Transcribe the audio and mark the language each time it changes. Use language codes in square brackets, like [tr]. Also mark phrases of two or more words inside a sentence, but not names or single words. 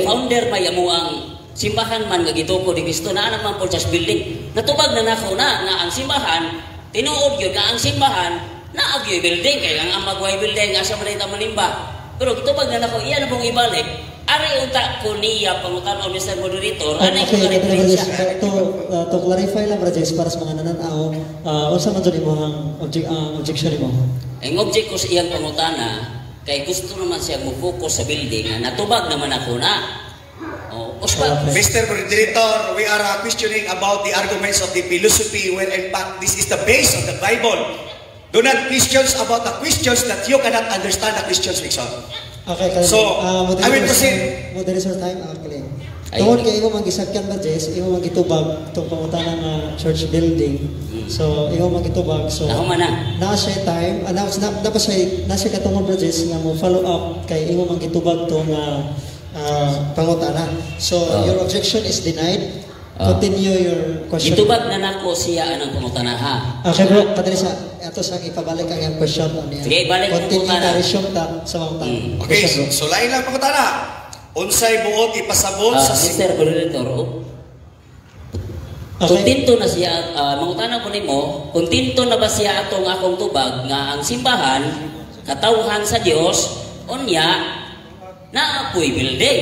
[ceb] Kay founder may amo ang simbahan man nga gitukod ni Kristo na naman po sa building. Natubag na nako na nga ang simbahan, tinuod gyud nga ang simbahan na agyoy building kay ang magway building asa man ita malimba. Pero gitubag na nako iya na pong ibalik. Ari unta ko niya pangutan-on Mr. Moderator. [tl] Ano yung referensya? [en] To clarify [ceb] lang Brajes para sa mga nananaw, unsa man jud imong objection mo? Ang object ko sa iyang pangutana kay gusto naman siya mo-focus sa building na natubag naman ako na. [en] Mr. Moderator, we are questioning about the arguments of the philosophy where in fact this is the base of the Bible. Do not questions about the questions that you cannot understand the questions, Wilson. Okay, so, I will proceed. Moderator time, okay. [ceb] Tungod kay imo mangisakyan ba, Jess? Imo magitubag itong pangutana nga church building. So, imo magitubag. So, na siya time, na siya katungod ba, Jess, nga mo [en] follow up [ceb] kay imo magitubag to nga pangutana. [en] So, your objection is denied. Continue your question. [ceb] Itubag na nako siya anang pangutana ha. [en] Okay bro, [ceb] kadali sa ato sa ipabalik ang iyang question niya. Sige, balik ang pangutana. Continue ta sa pangutana. Okay, so lain lang pangutana. Unsay buot ipasabot sa [en] Mr. Moderator. [ceb] Kontento na siya, mangutana ko nimo, kontento na ba siya atong akong tubag nga ang simbahan katawhan sa Dios unya na apoy building.